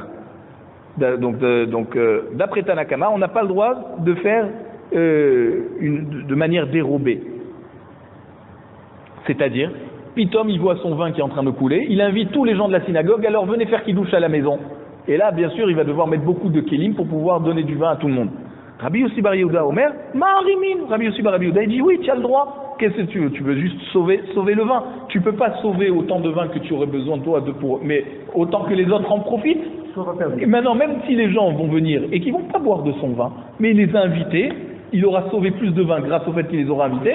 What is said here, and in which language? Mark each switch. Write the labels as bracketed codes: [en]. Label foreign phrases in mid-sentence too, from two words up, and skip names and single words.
[fr] Donc, d'après Tanakama, on n'a pas le droit de faire de manière dérobée. C'est-à-dire, Pitom, il voit son vin qui est en train de couler, il invite tous les gens de la synagogue, alors venez faire kidouche à la maison. Et là, bien sûr, il va devoir mettre beaucoup de kelim pour pouvoir donner du vin à tout le monde. [he] רבי יוסי בר יהודה אומר מערימין. [fr] Rabbi Yossi Bar Yehuda, il dit oui, tu as le droit. Qu'est-ce que tu veux? Tu veux juste sauver le vin. Tu peux pas sauver autant de vin que tu aurais besoin toi mais autant que les autres en profitent. Et maintenant, même si les gens vont venir et qu'ils vont pas boire de son vin, mais il les a invités, il aura sauvé plus de vin grâce au fait qu'il les aura invités.